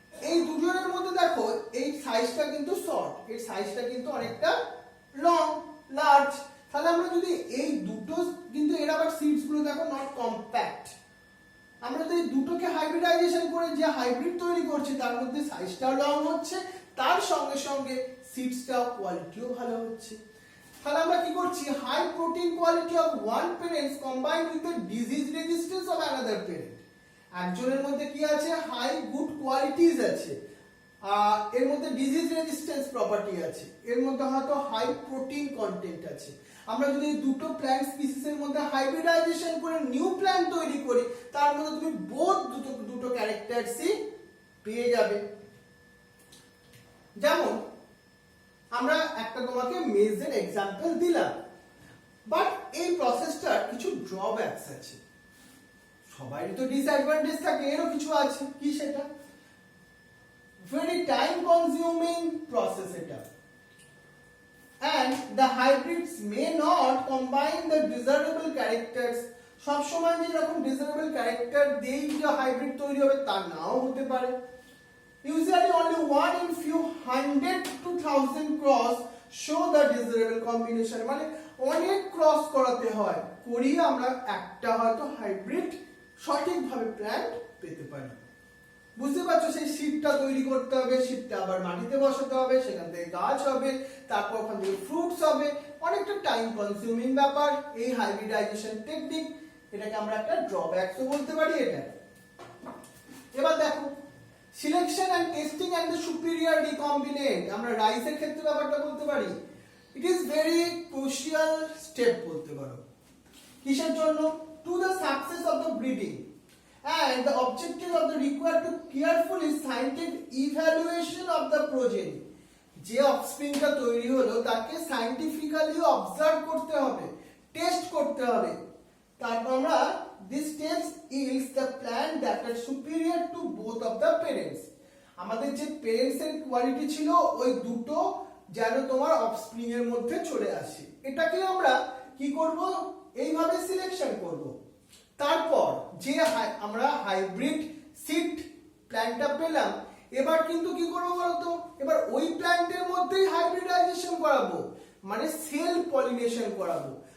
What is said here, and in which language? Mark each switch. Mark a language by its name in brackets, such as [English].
[Bangla] এই দুজনের মধ্যে দেখো এই সাইজটা কিন্তু শর্ট, এর সাইজটা কিন্তু অনেকটা লং লার্জ। তাহলে আমরা যদি এই দুটো, কিন্তু এর আবার সিডস গুলো দেখো নট কম্প্যাক্ট, আমরা যদি দুটোকে হাইব্রিডাইজেশন করে যে হাইব্রিড তৈরি করছি তার মধ্যে সাইজটাও লং হচ্ছে, তার সঙ্গে সঙ্গে সিডসটাও কোয়ালিটিও ভালো হচ্ছে। তাহলে আমরা কি করছি, [English] High protein quality of one parents combined with the disease resistance of another parent. [Bangla] একজনের মধ্যে কি আছে, হাই গুড কোয়ালিটিজ আছে, এর মধ্যে ডিজিজ রেজিস্ট্যান্স প্রপার্টি আছে, এর মধ্যে হয়তো হাই প্রোটিন কন্টেন্ট আছে। আমরা যদি দুটো প্ল্যান্ট স্পিসিসের মধ্যে হাইব্রিডাইজেশন করে নিউ প্ল্যান্ট তৈরি করি, তার মধ্যে তুমি বোথ দুটো ক্যারেক্টারসই পেয়ে যাবে। যেমন আমরা একটা তোমাকে মেজের এক্সাম্পল দিলাম, বাট এই প্রসেসটার কিছু ড্রব্যাকস আছে। সবারই তো ডিসঅ্যাডভান্টেজ থাকে, এরও কিছু আছে। কি সেটা? [English] very time consuming process [Bangla] এটা, [English] and the hybrids may not combine the desirable characters. [Bangla] সব সময় যে এরকম desirable character দিয়েই যে হাইব্রিড তৈরি হবে তা নাও হতে পারে। [English] Usually only one in few hundred to thousand cross show the desirable combination. [Bangla] মানে অনেক ক্রস করাতে হয়, করিয়ে আমরা একটা হয়তো হাইব্রিড সঠিকভাবে প্ল্যান্ট পেতে পারি। বুঝতে পারছো? সেই সিডটা তৈরি করতে হবে, সিডটা আবার মাটিতে বসাতে হবে, সেখান থেকে গাছ হবে, তারপর ওখান থেকে ফ্রুটস হবে, অনেকটা টাইম কনজিউমিং ব্যাপার এই হাইব্রিডাইজেশন টেকনিক। এটাকে আমরা একটা ড্রব্যাকসও বলতে পারি এটা। এবার দেখো, selection and testing and the superior recombinant, আমরা রাইসের ক্ষেত্রে ব্যাপারটা বলতে পারি। [English] it is very crucial step [Bangla] বলতে পারো। কিসের জন্য? [English] To the success of the breeding and the objective of the required to carefully scientific evaluation of the progeny. [Bangla] যে অফস্প্রিংটা তৈরি হলো তাকে সায়েন্টিফিক্যালি অবজার্ভ করতে হবে, টেস্ট করতে হবে। তারপর আমরা [English] this test yields the plant that are superior to both of the parents. [Bangla] আমাদের যে প্যারেন্টস এর কোয়ালিটি ছিল ওই দুটো যেন তোমার অফস্প্রিং এর মধ্যে চলে আসে, এটাকে আমরা কি করব, এইভাবে সিলেকশন করব। তারপর যে আমরা হাইব্রিড সিড প্ল্যান্টটা পেলাম, এবার কিন্তু কি করব বলতো, এবার ওই প্ল্যান্টের মধ্যেই হাইব্রিডাইজেশন করাবো, মানে সেল পলিনেশন করাবো।